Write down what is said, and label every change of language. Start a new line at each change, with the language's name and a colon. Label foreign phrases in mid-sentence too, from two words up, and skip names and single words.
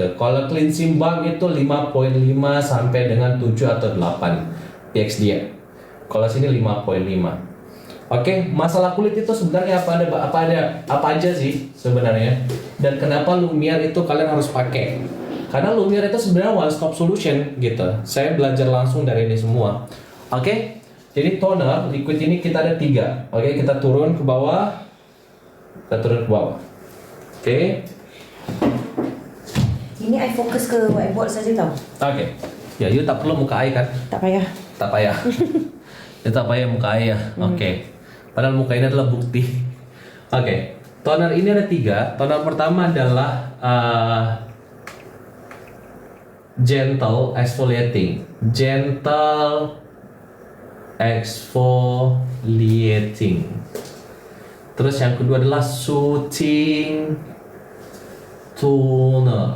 Indonesian: Kalau
English: cleansing balm
Indonesian: itu 5.5 sampai dengan 7 atau 8 pH dia. Kalau sini 5.5. Oke, masalah kulit itu sebenarnya apa aja sih sebenarnya? Dan kenapa Lumiere itu kalian harus pakai? Karena Lumiere itu sebenarnya
English: one stop solution
Indonesian: gitu. Saya belajar langsung dari ini semua. Oke, jadi
English: toner liquid
Indonesian: ini kita ada 3. Oke, kita turun ke bawah. Oke.
Malay: Ini I fokus ke whiteboard saja tau. Oke. Ya, you tak perlu muka air kan? Tak payah. Tak payah. You tak payah muka air ya. Oke.
Indonesian: Padahal muka ini adalah bukti. Oke. Toner ini ada 3. Toner pertama adalah
English: gentle exfoliating.
Indonesian: Terus yang kedua adalah
English: soothing toner.